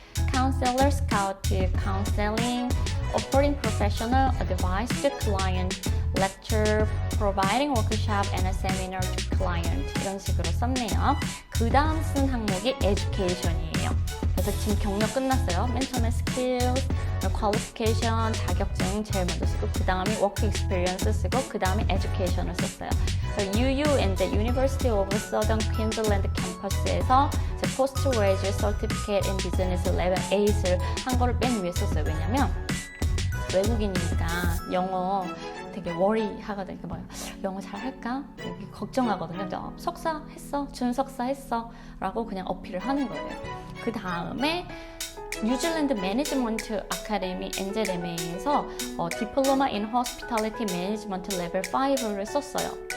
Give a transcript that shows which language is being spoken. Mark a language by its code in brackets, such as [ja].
[en] Counselor, Scout, Counseling, Offering Professional Advice to Client, Lecture, Providing Workshop and a Seminar to Client [ko] 이런 식으로 썼네요. 그 다음 쓴 항목이 Education이에요. 그래서 지금 경력 끝났어요. 맨 처음에 Skills, Qualification, 자격증 제일 먼저 쓰고 그 다음에 Work Experience 쓰고 그 다음에 Education을 썼어요. UU and the University of Southern Queensland 캠퍼스에서 Postgraduate Certificate in Business Level 8을 한 거를 맨 위에 썼어요. 왜냐면 외국인이니까 영어 되게 워리하거든요. 영어 잘할까? 걱정하거든요. 근데 석사 했어? 준석사 했어? 라고 그냥 어필을 하는 거예요. 그 다음에 뉴질랜드 매니지먼트 아카데미 NZMA에서 디플로마 인 호스피탈리티 매니지먼트 레벨 5를 썼어요.